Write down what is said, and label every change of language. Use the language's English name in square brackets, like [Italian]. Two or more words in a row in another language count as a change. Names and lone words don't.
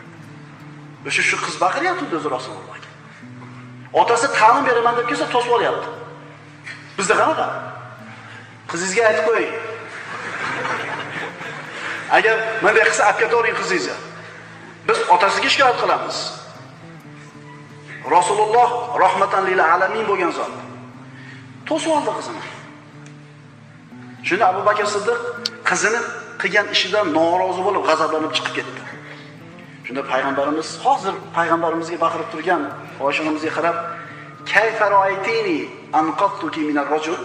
[Uzbek] Shu qiz baqiryapti o'zi Rasulullohga. Otasi ta'lim beraman deb kelsa to'sib olyapti. Bizda qanaqa? Qizingizga aytib qo'ying. Agar bunday qilsa olib ketavering qizingizni. Biz otasiga shikoyat qilamiz. Rasululloh [Arabic] رحمة للعالمين [Uzbek] bo'lgan zot. To'sib oldi qizini. Shunda Abu Bakr Siddiq qizini qilgan ishidan norozi bo'lib, g'azablanib chiqib ketdi. Shunda payg'ambarimiz hozir payg'ambarimizga baqirib turgan Oysha onamizga qarab, [Arabic] "كيف رأيتني أنقذتك من الرجل?"